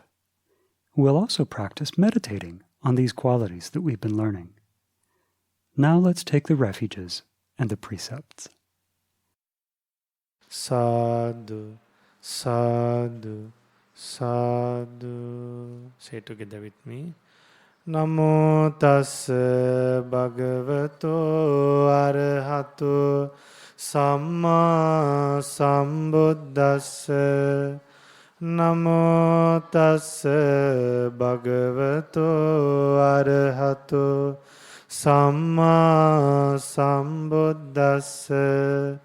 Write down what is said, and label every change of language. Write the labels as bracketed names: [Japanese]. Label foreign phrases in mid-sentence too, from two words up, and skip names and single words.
[English] We'll also practice meditating on these qualities that we've been learning. Now let's take the refuges and the precepts. [Pali] Sadhu, sadhu, sadhu. [English] Say together with me. [Pali] Namo tassa bhagavato arahato samma sambuddhassa. Namo tassa bhagavato arahato samma sambuddhassa.